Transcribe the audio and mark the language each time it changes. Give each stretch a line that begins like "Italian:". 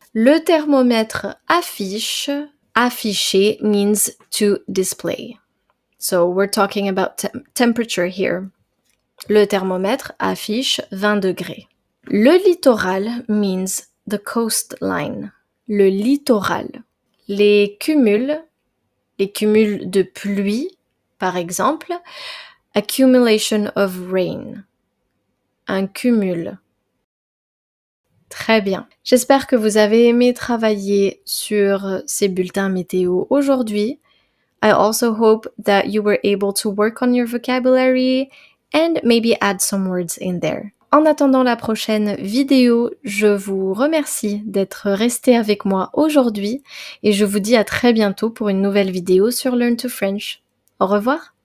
French: Le thermomètre affiche.
English: Afficher means to display. So we're talking about temperature here.
French: Le thermomètre affiche 20 degrés. Le littoral
English: means the coastline.
French: Le littoral. Les cumuls de pluie, par exemple,
English: accumulation of rain.
French: Un cumul. Très bien. J'espère que vous avez aimé travailler sur ces bulletins météo aujourd'hui.
English: I also hope that you were able to work on your vocabulary and maybe add some words in there.
French: En attendant la prochaine vidéo, je vous remercie d'être resté avec moi aujourd'hui et je vous dis à très bientôt pour une nouvelle vidéo sur Learn to French. Au revoir!